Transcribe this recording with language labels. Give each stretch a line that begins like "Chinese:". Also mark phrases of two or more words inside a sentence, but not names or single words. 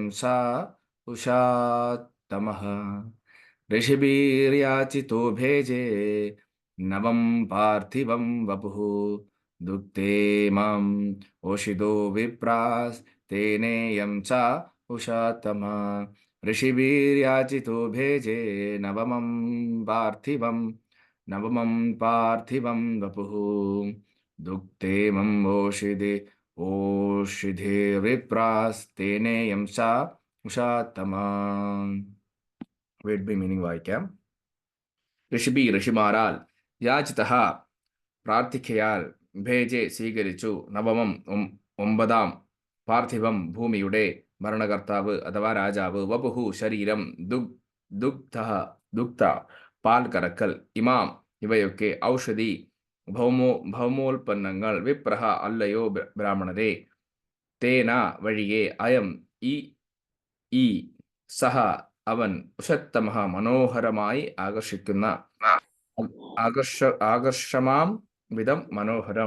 Sanskrit: सा उषात्तमः ऋषिभिर्याचितो भेजे नवं पार्थिवं वपुः दुग्धेमं ओषिधो विप्रास्तेनेयं चा उषात्तमः ऋषिभिर्याचितो भेजे नवमं पार्थिवं वपुः दुग्धेमं ओषिधिर्विप्रास्तेनेयं सा ഉഷാത്തമാ.
English: word by meaning
Malayalam: വായിക്കാം. ഋഷിമാരാൽ, യാചിതഃ പ്രാർത്ഥിക്കയാൽ, ഭേജെ സ്വീകരിച്ചു, നവമം ഒമ്പതാം, പാർത്ഥിവം ഭൂമിയുടെ, ഭരണകർത്താവ് അഥവാ രാജാവ്, വപുഹു ശരീരം, ദുഗ്ധ പാൽ കറക്കൽ, ഇമാം ഇവയൊക്കെ, ഔഷധി ഭൗമോൽപ്പന്നങ്ങൾ, വിപ്രഹ അല്ലയോ ബ്രാഹ്മണരെ, തേന വഴിയെ, അയം ഈ സഹ അവൻ, ഉഷത്തമഹ മനോഹരമായി ആകർഷമാം വിധം മനോഹരം.